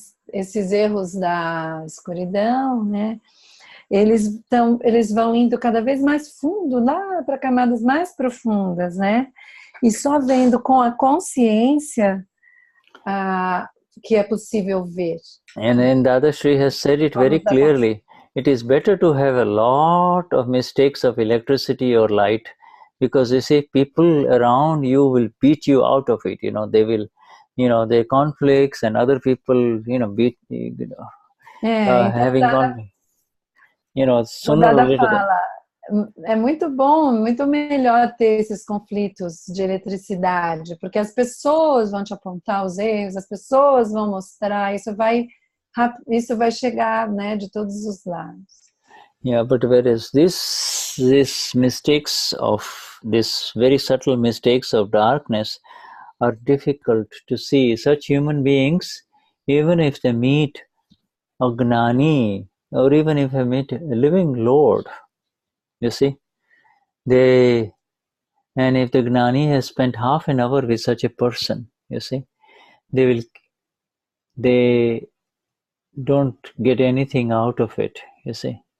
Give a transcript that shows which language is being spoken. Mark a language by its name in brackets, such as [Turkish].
[Portuguese] Esses erros da escuridão, né, eles vão indo cada vez mais fundo, lá para camadas mais profundas, né? E só vendo com a consciência que é possível ver. [English] And Dadashri has said it very clearly. It is better to have a lot of mistakes of electricity or light, because you see, people around you will beat you out of it. They will, their conflicts and other people, beat, having conflict. Sooner or later. [Portuguese] É muito bom, muito melhor ter esses conflitos de eletricidade, porque as pessoas vão te apontar os erros, as pessoas vão mostrar, isso vai chegar, né, de todos os lados. [English] Yeah, but whereas these mistakes this very subtle mistakes of darkness are difficult to see. Such human beings, even if they meet a Gnani, or even if they meet a living Lord, you see, and if the Gnani has spent half an hour with such a person, you see, they don't get anything out of it, you see.